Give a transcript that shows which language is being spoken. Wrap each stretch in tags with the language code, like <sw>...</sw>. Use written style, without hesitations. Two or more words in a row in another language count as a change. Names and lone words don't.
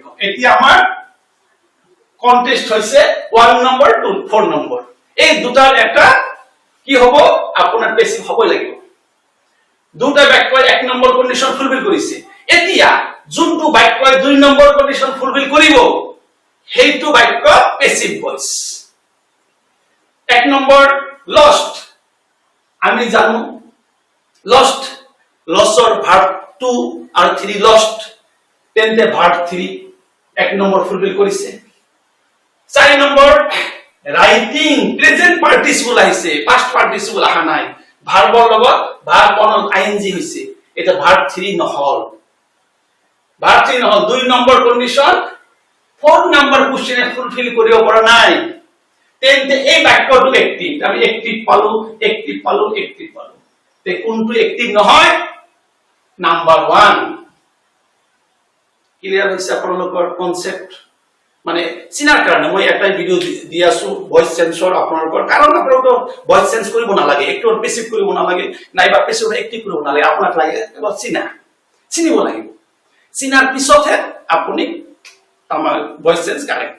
<as>এতিয়া আমাৰ কন্টেস্ট হৈছে 1 নম্বৰ টু 4 নম্বৰ, এই দুটাৰ এটা কি হ'ব, আপোনাৰ পেসিভ হ'বই লাগিব। দুটা বাক্যই 1 নম্বৰ</as> <en>condition fulfil</en> <as>কৰিছে। এতিয়া যোনটো বাক্যই 2 নম্বৰ</as> <en>condition fulfil</en> <as>কৰিব সেইটো বাক্য</as> <en>passive voice.</en> <as>1 নম্বৰ লস্ট, আমি জানো লস্ট, লসৰ ভার্ব 2 আৰু 3 লস্ট, তেন্তে ভার্ব 3 1 নম্বৰ ফুলফিল কৰিছে। 4 নম্বৰ</as> <en>writing, present participle</en> <as>আহিছে,</as> <en>past participle</en> <as>আহা নাই, ভার্বৰ লগত ভার্ব অনত আইএনজি হৈছে, এটা ভার্ব 3 নহল, ভার্ব 3 নহল। 2 নম্বৰ কন্ডিশন 4 নম্বৰ কোশ্চেনে ফুলফিল কৰিব পৰা নাই, তেন্তে এই বাক্যটো এক্টিভ। আমি এক্টিভ পালো, এক্টিভ পালো, এক্টিভ পালো। তে কোনটো এক্টিভ নহয়, নাম্বার 1। ক্লিয়ার হৈছে আপোনালোকৰ কনসেপ্ট? মানে চিনাৰ কাৰণে মই এটাই ভিডিও দি আছো</as> <en>voice changer</en> <as>আপোনালোকৰ, কাৰণ আপোনালোকৰ</as> <en>voice change</en> <as>কৰিব নালাগে, একটু পেসিভ কৰিব নালাগে, নাইবা</as> <en>passive active</en> <as>কৰিব নালাগে, আপোনাক লাগে কেৱল চিনিব লাগিব। চিনাৰ পিছতহে আপুনি আমাৰ</as> <en>voice change correct.</en>